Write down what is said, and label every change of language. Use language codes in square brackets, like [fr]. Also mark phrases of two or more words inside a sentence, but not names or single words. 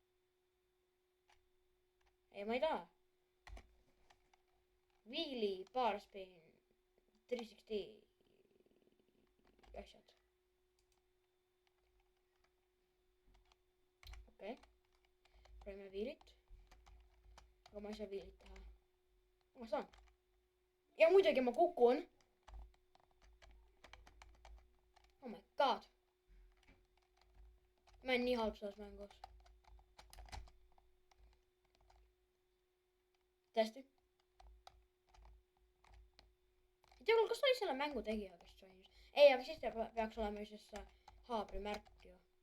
[et] Ei, ma ei taha. [en] Wheelie, bar spin, [et] 360 asjad. Okei. Proovime wheelit. Aga ma ei saa wheelit teha. Ma saan. Ja muidugi ma kukun. [en] Oh my god. [et] Ma olen nii halb selles mängus. Tõesti. Ei tea, kas oli selle mängu tegija, kes joinis? Ei, aga siis peaks olema ju siis haabrimärk ju.